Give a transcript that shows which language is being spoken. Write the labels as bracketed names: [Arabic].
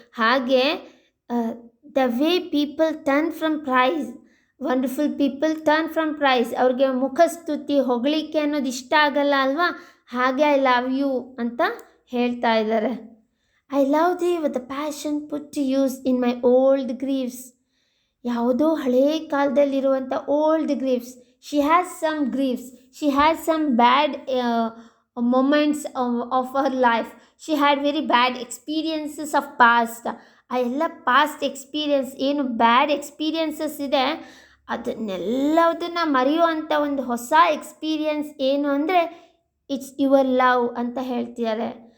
[English] ಹಾಗೆ the way people turn from praise, wonderful people turn from praise, [Kannada] ಅವ್ರಿಗೆ ಮುಖಸ್ತುತಿ, ಹೊಗಳಿಕೆ ಅನ್ನೋದು ಇಷ್ಟ ಆಗಲ್ಲ ಅಲ್ವಾ, [English] ಹಾಗೆ I love you ಅಂತ [Kannada] ಹೇಳ್ತಾ ಇದ್ದಾರೆ. [English] I love thee with the passion put to use in my old griefs. [Kannada] ಯಾವುದೋ ಹಳೇ ಕಾಲದಲ್ಲಿರುವಂಥ [English] Old griefs. She has some griefs, she has some bad moments of our life. She had very bad experiences of past. ಆ ಎಲ್ಲ past experience ಏನು bad experiences ಇದೆ [Kannada] ಅದನ್ನೆಲ್ಲದನ್ನು ಮರೆಯುವಂಥ ಒಂದು ಹೊಸ [English] experience ಏನು ಅಂದರೆ it's your love [Kannada] ಅಂತ ಹೇಳ್ತಿದ್ದಾರೆ.